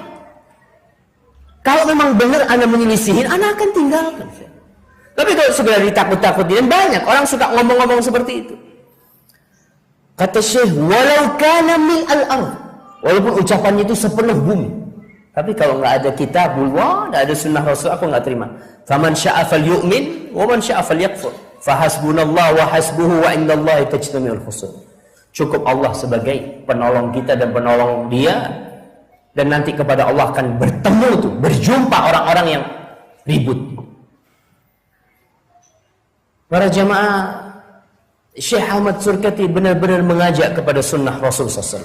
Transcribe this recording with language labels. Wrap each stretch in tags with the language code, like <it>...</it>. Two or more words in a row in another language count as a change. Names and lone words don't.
<id>Kalau memang benar anda menyelisihin, anda akan tinggalkan. Tapi kalau segera ditakut-takutin, banyak orang suka ngomong-ngomong seperti itu. Kata Syekh,</id> <ar>ولو كان من الأرض,</ar> <id>walaupun ucapannya itu sepenuh bumi. Tapi kalau nggak ada kitabullah, nggak ada sunnah Rasul, aku nggak terima.</id> <ar>فمن شاء فليؤمن ومن شاء فليكفر فحسبنا الله وحسبه وعند الله تجتمع الخصوم.</ar> <id>Cukup Allah sebagai penolong kita dan penolong dia, dan nanti kepada Allah akan bertemu tuh, berjumpa orang-orang yang ribut. Para jamaah, Syekh Ahmad Surkati benar-benar mengajak kepada sunnah Rasul SAW.</id>